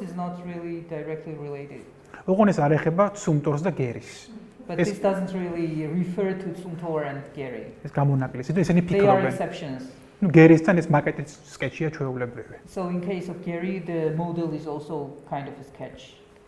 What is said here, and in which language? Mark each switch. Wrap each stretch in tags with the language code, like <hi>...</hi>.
<en>is not really directly related.</en> <ka>ოღონდ ეს არ ეხება ცუმტორს და გერის.</ka> <en>But this doesn't really refer to Tsumtor and Gary.</en> <ka>ეს გამონაკლისი და ესენი</ka> <en>They are</en> <ka>ფიქრობენ.</ka> <en>exceptions.</en> <ka>ნუ გერისთან ეს მაკეტის სკეჩია ჩვეულებრივი.</ka> <en>So in case of Gary, the model is also kind of a sketch.</en>